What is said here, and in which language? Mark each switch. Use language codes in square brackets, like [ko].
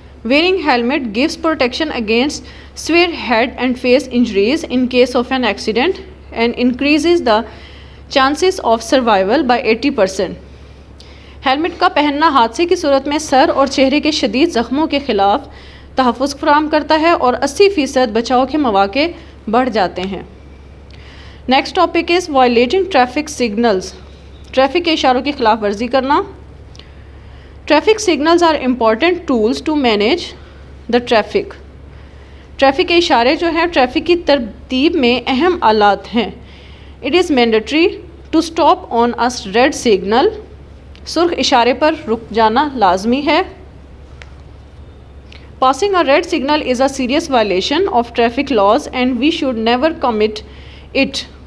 [en] Wearing helmet gives protection against severe head and face injuries in case of an accident and increases the chances of survival by 80%. [ur] Helmet کا پہننا حادثے کی صورت میں سر اور چہرے کے شدید زخموں کے خلاف تحفظ فراہم کرتا ہے اور 80% بچاؤ کے مواقع بڑھ جاتے ہیں. [en] Next topic is violating traffic signals. [ur] Traffic کے اشاروں کی خلاف ورزی کرنا. [en] Traffic signals are important tools to manage the traffic. [ur] Traffic کے اشارے جو ہیں ٹریفک کی ترتیب میں اہم آلات ہیں. [en] It is mandatory to stop on a red signal. [ur] سرخ اشارے پر رک جانا لازمی ہے. [en] Passing a red signal is a serious violation of traffic laws and we should never commit it.